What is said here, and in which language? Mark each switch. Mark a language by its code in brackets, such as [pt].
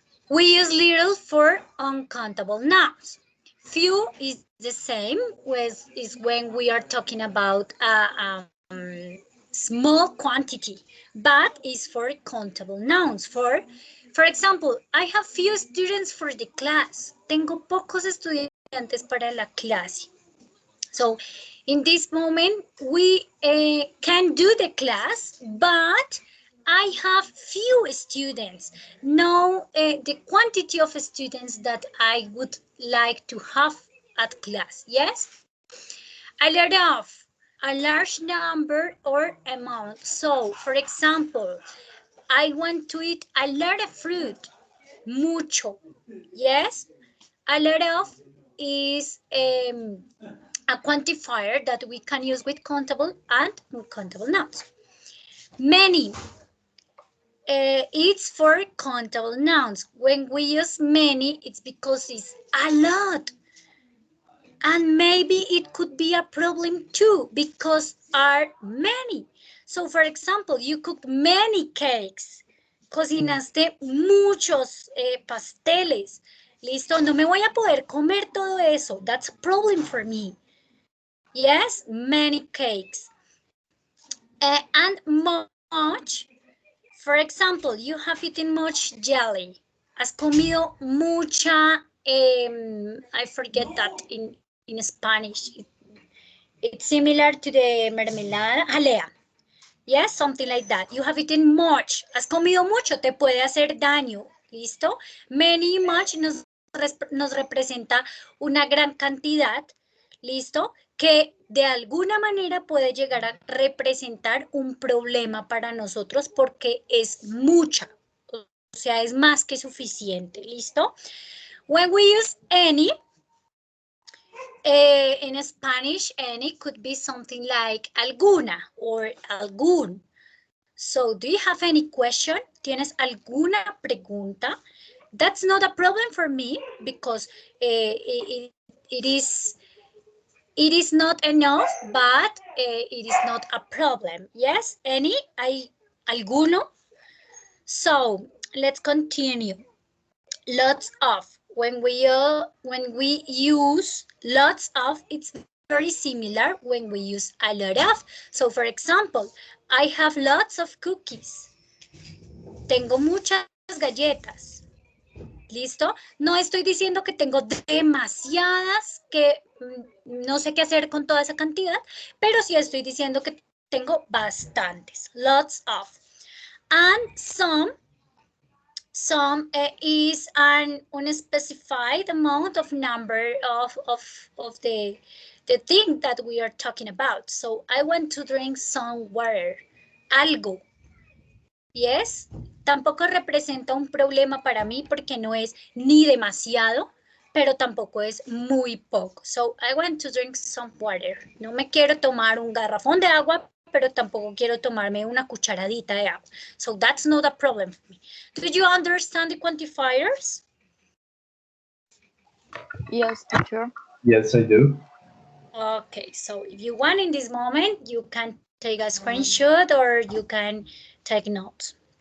[en] We use little for uncountable nouns. Few is the same is when we are talking about a small quantity, but is for countable nouns. For example, I have few students for the class. [es] Tengo pocos estudiantes para la clase. [en] So in this moment, we can do the class, but I have few students. Know the quantity of students that I would like to have at class. Yes, a lot of, a large number or amount. So, for example, I want to eat a lot of fruit, [es] mucho. [en] Yes, a lot of is a quantifier that we can use with countable and uncountable nouns. Many. It's for countable nouns. When we use many, it's because it's a lot. And maybe it could be a problem too, because are many. So, for example, you cooked many cakes. [es] Cocinaste muchos pasteles. Listo, no me voy a poder comer todo eso. [en] That's a problem for me. Yes, many cakes. And much. For example, you have eaten much jelly. [es] Has comido mucha, [en] I forget that in Spanish. It's similar to the [es] mermelada, jalea. [en] Yes, something like that. You have eaten much. [es] Has comido mucho, te puede hacer daño. ¿Listo? Many y much nos representa una gran cantidad. ¿Listo? Que de alguna manera puede llegar a representar un problema para nosotros porque es mucha. O sea, es más que suficiente. ¿Listo? [en] When we use any, in Spanish, any could be something like [es] alguna [en] or [es] algún. [en] So, do you have any question? [es] ¿Tienes alguna pregunta? [en] That's not a problem for me because it is not enough, but it is not a problem. Yes, any? [es] ¿Alguno? [en] So, let's continue. Lots of. When we use lots of, it's very similar when we use a lot of. So, for example, I have lots of cookies. [es] Tengo muchas galletas. ¿Listo? No estoy diciendo que tengo demasiadas, que no sé qué hacer con toda esa cantidad, pero sí estoy diciendo que tengo bastantes. [en] Lots of. And some is an unspecified amount of number of the thing that we are talking about. So I want to drink some water. [es] Algo. [en] Yes. [es] Tampoco representa un problema para mí porque no es ni demasiado, pero tampoco es muy poco. [en] So I want to drink some water. [es] No me quiero tomar un garrafón de agua, pero tampoco quiero tomarme una cucharadita de agua. [en] So that's not a problem for me. Do you understand the quantifiers? Yes, teacher. Yes, I do. Okay, so if you want in this moment, you can take a screenshot or you can take notes.